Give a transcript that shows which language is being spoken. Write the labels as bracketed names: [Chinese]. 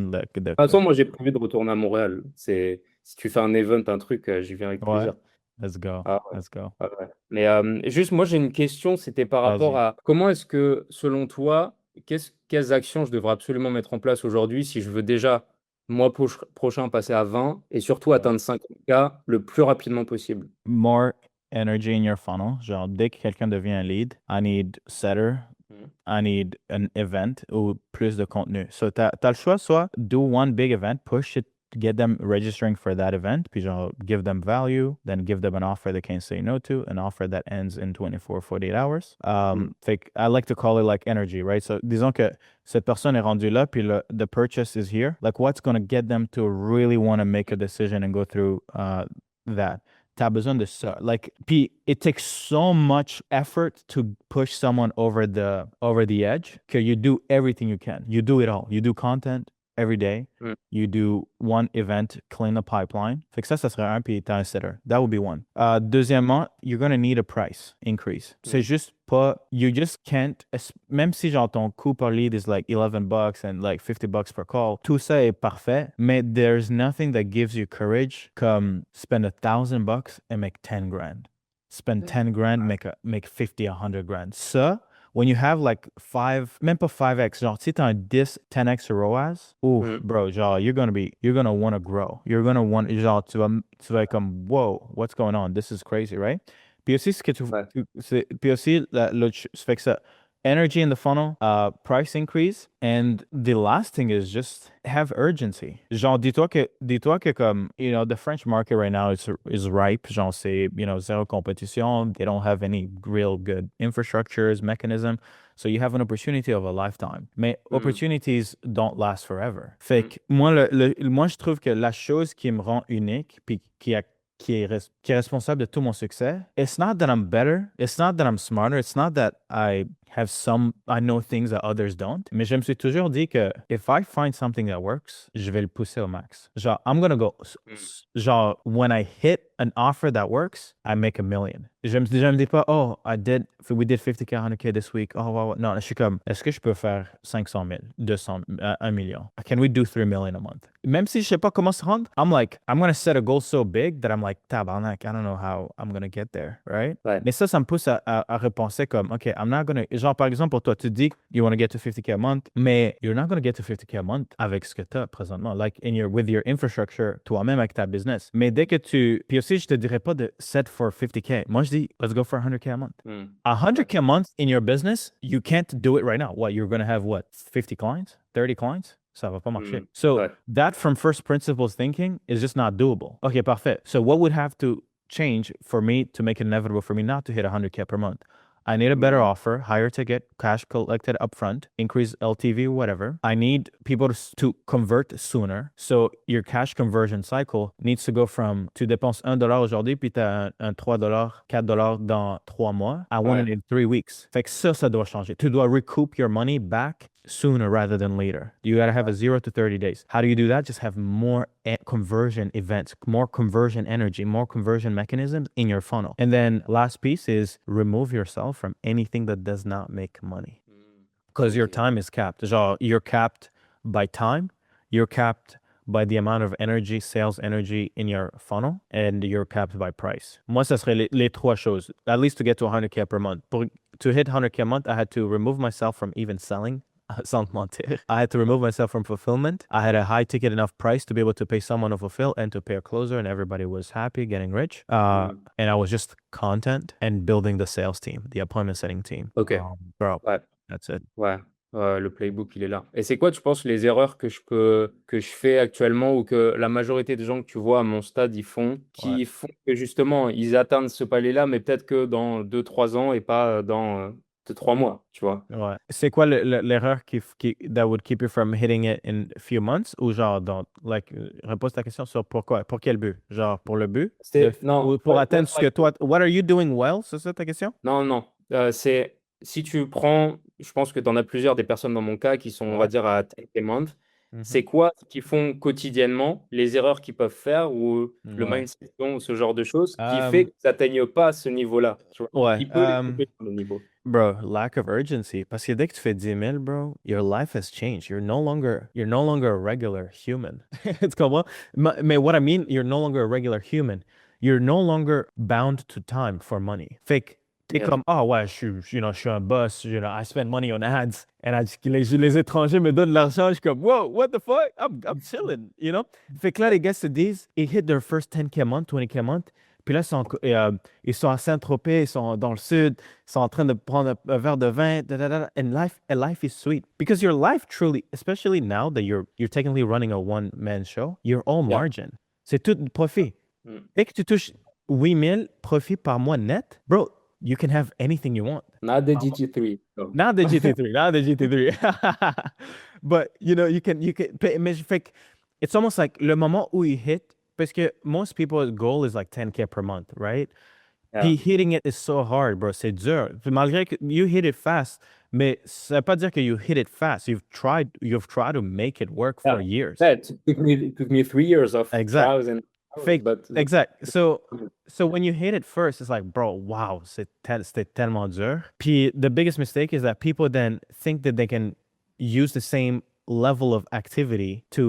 [French] De toute façon, moi, j'ai prévu de retourner à Montréal. Si tu fais un event, un truc, j'y viens avec Ouais, plaisir. [English] let's go, [French] Ah ouais. [English] let's go. [French] Ah ouais. Mais juste, moi, j'ai une question. C'était par rapport Vas-y. à comment est-ce que, selon toi, quelles actions je devrais absolument mettre en place aujourd'hui si je veux déjà, mois prochain, passer à 20 et surtout Ouais. atteindre 50K le plus rapidement possible? [English] More energy in your funnel. [French] Genre, dès que quelqu'un devient un lead, [English] I need setter, Mhm. I need an event [French] ou plus de contenu. [English] So, [French] t'as le choix, soit [English] do one big event, push it, get them registering for that event, [French] puis genre, [English] give them value, then give them an offer they can't say no to, an offer that ends in 24, 48 hours. Mhm. [French] Fait que [English] I like to call it like energy, right? [French] So, disons que cette personne est rendue là, puis [English] the purchase is here. Like, what's going to get them to really want to make a decision and go through that? [French] T'as besoin de ça. [English] Like, puis it takes so much effort to push someone over the edge que you do everything you can. You do it all. You do content every day. Mhm. You do one event, clean the pipeline. [French] Fait que ça serait un, puis t'as un setter. [English] That would be one. Deuxièmement, you're gonna need a price increase. C'est Mhm. [French] juste pas, [English] you just can't, [French] même si genre ton coût par lead [English] is like $11 and like $50 per call, [French] tout ça est parfait, mais [English] there's nothing that gives you courage comme spend $1,000 and make 10 grand. Spend 10 grand, make 50, 100 grand. [French] Ça, [English] when you have like [French] même pas 5x, genre, si t'as un 10x ROAS, oof, Mhm. [English] bro, genre, you're gonna want to grow. You're gonna want, genre, [French] tu vas être comme, [English] whoa, what's going on? This is crazy, right? [French] Puis aussi, ce que Ouais. puis aussi, ça fait que ça. [English] energy in the funnel, price increase, and the last thing is just have urgency. [French] Genre, dis-toi que comme, [English] the French market right now is ripe. [French] Genre, c'est, [English] zero competition. They don't have any real good infrastructures, mechanism. So you have an opportunity of a lifetime. [French] Mais Mmh. [English] opportunities don't last forever. [French] Fait Mmh. que moi, je trouve que la chose qui me rend unique, puis qui est responsable de tout mon succès, [English] it's not that I'm better, it's not that I'm smarter, it's not that I know things that others don't, [French] mais je me suis toujours dit que [English] if I find something that works, [French] je vais le pousser au max. Genre, [English] I'm gonna go, Mmh. genre, when I hit an offer that works, I make a million. [French] Je me dis pas, oh, [English] we did 50K, 100K this week. Oh, wow, wow. [French] Non, je suis comme, est-ce que je peux faire 500 000, 200, 1 million? [English] Can we do 3 million a month? [French] Même si je sais pas comment se rendre, [English] I'm gonna set a goal so big that I'm like, tabarnak, I don't know how I'm gonna get there, right? [French] Ouais. Mais ça me pousse à repenser comme, OK, [English] I'm not gonna, [French] genre, par exemple, pour toi, tu dis, [English] you want to get to 50K a month, [French] mais [English] you're not gonna get to 50K a month [French] avec ce que tu as présentement, [English] like, with your infrastructure, [French] toi-même avec ta business. Mais dès que puis aussi, je te dirais pas de [English] set for 50K. [French] Moi, je dis, [English] let's go for 100K a month. Mmh. 100K a month in your business, you can't do it right now. What, you're gonna have what, 50 clients, 30 clients? [French] Ça va pas marcher. Mmh. [English] So [French] Ouais. [English] that from first principles thinking is just not doable. Okay, parfait. So what would have to change for me to make it inevitable for me not to hit 100K per month? I need a better Mmh. offer, higher ticket, cash collected upfront, increase LTV, whatever. I need people to convert sooner. So your cash conversion cycle needs to go from [French] tu dépenses $1 aujourd'hui, puis tu as un $3, $4 dans 3 mois. [English] I want [French] Ouais. [English] it in 3 weeks. [French] Fait que ça doit changer. Tu dois [English] recoup your money back sooner rather than later. You got to have a 0 to 30 days. How do you do that? Just have more conversion events, more conversion energy, more conversion mechanisms in your funnel. And then last piece is remove yourself from anything that does not make money. Mmh. Because your OK. time is capped. Genre, you're capped by time, you're capped by the amount of energy, sales energy in your funnel, and you're capped by price. [French] Moi, ça serait les trois choses, [English] at least to get to 100K per month. To hit 100K a month, I had to remove myself from even selling. [French] Sans mentir. [English] I had to remove myself from fulfillment. I had a high ticket enough price to be able to pay someone to fulfill and to pay a closer, and everybody was happy, getting rich. Mmh. And I was just content and building the sales team, the appointment setting team. OK. Bro, [French] Ouais. [English] that's it. [French] Ouais. Le playbook, il est là. Et c'est quoi, tu penses, les erreurs que je fais actuellement ou que la majorité des gens que tu vois à mon stade, ils font, Ouais. qui font que justement, ils atteignent ce palier-là, mais peut-être que dans 2-3 ans et pas dans 2-3 mois, tu vois? Ouais. C'est quoi l'erreur [English] that would keep you from hitting it in a few months [French] ou genre, repose ta question sur pourquoi, pour quel but? Genre, pour le but? Non, Ou pour ouais, atteindre ce que toi, [English] what are you doing well? [French] C'est ça ta question? non, non, c'est si tu prends je pense que tu en as plusieurs des personnes dans mon cas qui sont, on va Ouais. dire, à 10 month. Mhm. C'est quoi ce qu'ils font quotidiennement, les erreurs qu'ils peuvent faire ou le Ouais. mindset qu'ils ont ou ce genre de choses qui fait Um, qu'ils atteignent pas ce niveau-là, tu vois? ouais. Qui peut les couper sur le niveau? [English] Bro, lack of urgency. [French] Parce que dès que tu fais 10 000, [English] bro, your life has changed. You're no longer a regular human. [French] Tu comprends? [English] Mais what I mean, you're no longer a regular human. You're no longer bound to time for money. [French] Fait que t'es [English] Yes. [French] comme, ah ouais, je suis un boss, [English] I spend money on ads. [French] And les étrangers me donnent de l'argent. Je suis comme, whoa, [English] what the fuck? I'm chilling. [French] Fait que là, les gars se disent, ils [English] hit their first 10K a month, [French] 20K a month. Puis là, ils sont à Saint-Tropez, ils sont dans le sud, ils sont en train de prendre un verre de vin, da, da, da, [English] and life is sweet. Because your life truly, especially now that you're technically running a one-man show, you're all Yeah. [French] margin. C'est tout profit. Mmh. Dès que tu touches 8 000 profit par mois net, bro, [English] you can have anything you want. Not the GT3. So. Not the GT3, not the GT3. But, [French] mais fait que [English] it's almost like [French] le moment où il [English] hit, parce que most people's goal is like 10K per month, right? Yeah. Hitting it is so hard, bro. [French] C'est dur. Puis malgré que [English] you hit it fast, [French] mais ça veut pas dire que you hit it fast. [English] You've tried to make it work for Yeah. years. Yeah, it took me 3 years of Exact. trials and errors, Fake. but Exact. So when you hit it first, it's like, bro, wow, [French] c'était tellement dur. [English] Puis the biggest mistake is that people then think that they can use the same level of activity